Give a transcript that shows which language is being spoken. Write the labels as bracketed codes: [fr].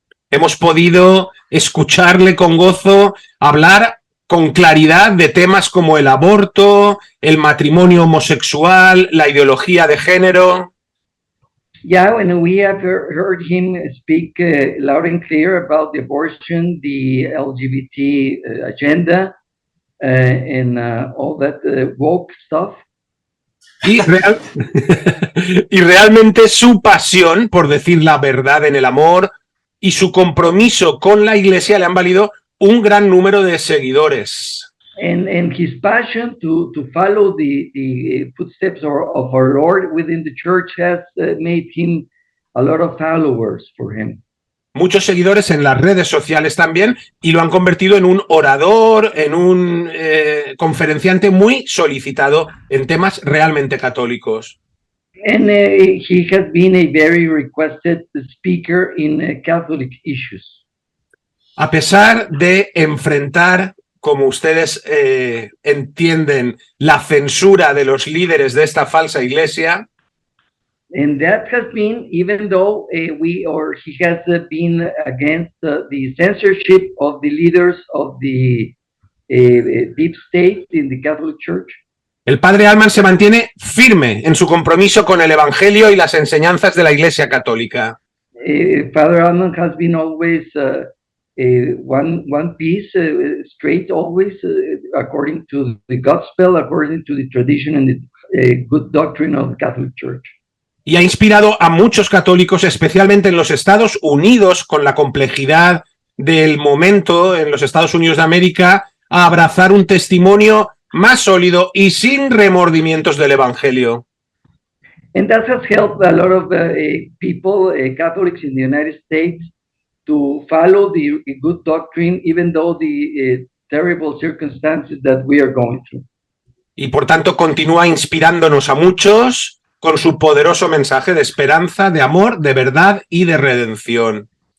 [es] Hemos podido escucharle con gozo hablar con claridad de temas como el aborto, el matrimonio homosexual, la ideología de género. [en] Yeah, and we have heard him speak loud and clear about the abortion, the LGBT agenda, and all that woke stuff. [es] Y realmente su pasión por decir la verdad en el amor y su compromiso con la Iglesia le han valido un gran número de seguidores. [en] And his passion to follow the footsteps of our Lord within the church has made him a lot of followers for him. [es] muchos seguidores en las redes sociales también y lo han convertido en un orador, en un conferenciante muy solicitado en temas realmente católicos. [en] And he has been a very requested speaker in Catholic issues. [es] A pesar de enfrentar, como ustedes entienden, la censura de los líderes de esta falsa iglesia, [en] And that has been, even though he has been against the censorship of the leaders of the deep state in the Catholic Church, [es] el padre Allman se mantiene firme en su compromiso con el Evangelio y las enseñanzas de la Iglesia Católica. [en] Father Allman has been always one piece, straight always, according to the gospel, according to the tradition and the good doctrine of the Catholic Church. [es] Y ha inspirado a muchos católicos, especialmente en los Estados Unidos, con la complejidad del momento en los Estados Unidos de América, a abrazar un testimonio más sólido y sin remordimientos del Evangelio. [en] And that has helped a lot of people, Catholics in the United States, to follow the good doctrine, even though the terrible circumstances that we are going through. [es] Y por tanto continúa inspirándonos a muchos con su poderoso mensaje de esperanza, de amor, de verdad y de redención.